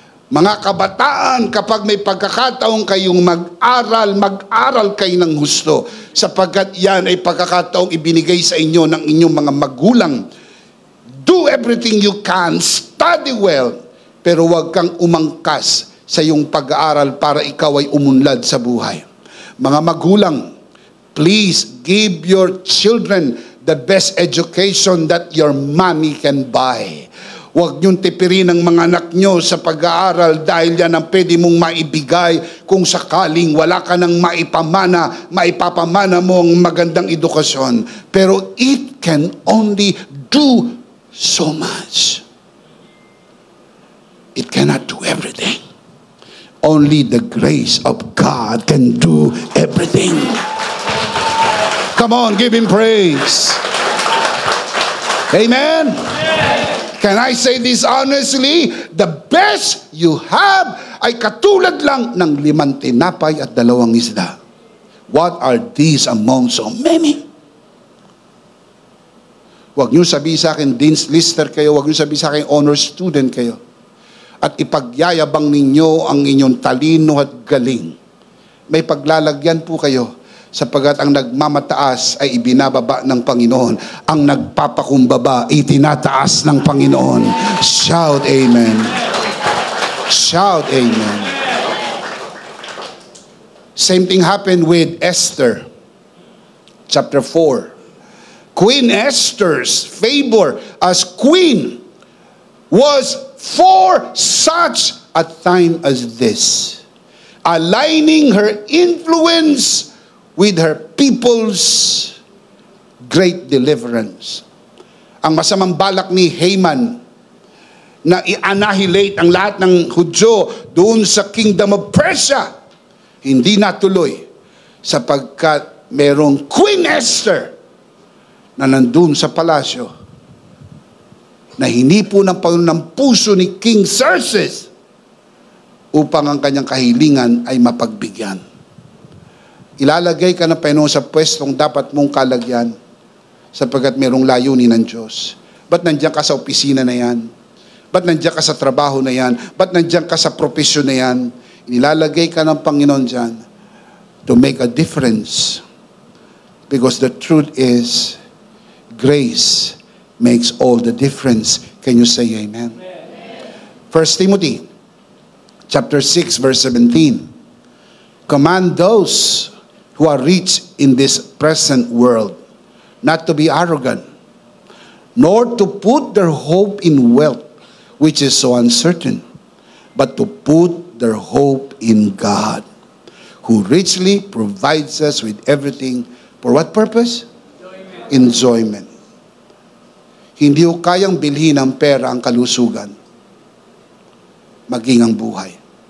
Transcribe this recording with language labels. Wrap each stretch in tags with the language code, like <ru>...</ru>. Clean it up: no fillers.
<tl>Mga kabataan, kapag may pagkakataon kayong mag-aral kayo ng husto, sapagkat yan ay pagkakataong ibinigay sa inyo ng inyong mga magulang.</tl> <en>Do everything you can, study well,</en> <tl>pero huwag kang umangkas sa iyong pag-aaral para ikaw ay umunlad sa buhay. Mga magulang,</tl> <en>please give your children the best education that your money can buy.</en> <tl>Huwag niyong tipirin ang mga anak niyo sa pag-aaral dahil yan ang pwede mong maibigay kung sakaling wala ka ng maipapamana mo ang magandang edukasyon.</tl> <en>Pero it can only do so much. It cannot do everything. Only the grace of God can do everything. Come on, give Him praise. Amen. Can I say this honestly? The best you have</en> <tl>ay katulad lang ng 5 tinapay at 2 isda.</tl> <en>What are these among so many?</en> <tl>Huwag niyo sabihin sa akin, Dean's Lister kayo. Huwag niyo sabihin sa akin, honor student kayo. At ipagyayabang ninyo ang inyong talino at galing. May paglalagyan po kayo. Sapagat ang nagmamataas ay ibinababa ng Panginoon. Ang nagpapakumbaba, itinataas ng Panginoon.</tl> <en>Shout amen. Shout amen. Same thing happened with Esther. Chapter 4. Queen Esther's favor as queen was for such a time as this. Aligning her influence with her people's great deliverance.</en> <tl>Ang masamang balak ni Haman na i-annihilate ang lahat ng Hudyo doon sa</tl> <en>kingdom of Persia,</en> <tl>hindi natuloy sapagkat merong Queen Esther na nandun sa palasyo na hinipo ng puso ni King Xerxes upang ang kanyang kahilingan ay mapagbigyan. Ilalagay ka ng Panginoon sa pwestong dapat mong kalagyan sapagkat merong layunin ng Diyos. Ba't nandiyan ka sa opisina na yan? Ba't nandiyan ka sa trabaho na yan? Ba't nandiyan ka sa profesyon na yan? Inilalagay ka ng Panginoon dyan</tl> <en>to make a difference. Because the truth is, grace makes all the difference. Can you say amen? 1 Timothy chapter 6 verse 17. Command those who are rich in this present world not to be arrogant, nor to put their hope in wealth, which is so uncertain, but to put their hope in God, who richly provides us with everything. For what purpose? Enjoyment.</en> <tl>Hindi ko kayang bilhin ng pera ang kalusugan, maging ang buhay.</tl>